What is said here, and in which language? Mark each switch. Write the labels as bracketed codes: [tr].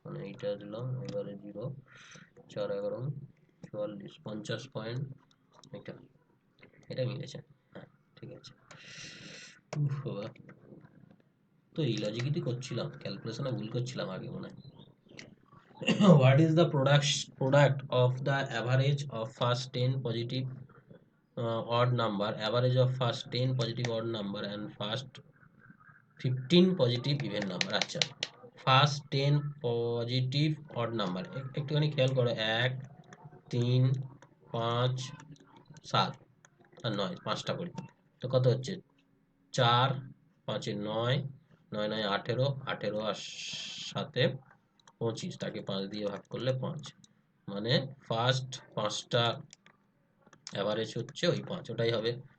[bn] এইটা দিলাম, এবারে 0 4 11 44 50 পয়েন্ট, এটা এটা মিলেছে। হ্যাঁ ঠিক আছে। বাবা, তো এই লজিকই করছিলাম, ক্যালকুলেশনে ভুল করছিলাম আগে মনে হয়। [en] What is the product of the average of first 10 positive odd number, average of first 10 positive odd number and first 15 positive even number? [bn] আচ্ছা, ফার্স্ট 10 পজিটিভ অড নাম্বার একটুখানি খেয়াল করো, 1 3 5 7 আর 9, 5টা করি তো কত হচ্ছে? 4 5 এ 9 9 9 18 18 আর 7 এ 25, তাকে 5 দিয়ে ভাগ করলে 5, মানে ফার্স্ট 5টা অ্যাভারেজ হচ্ছে ওই 5, ওটাই হবে।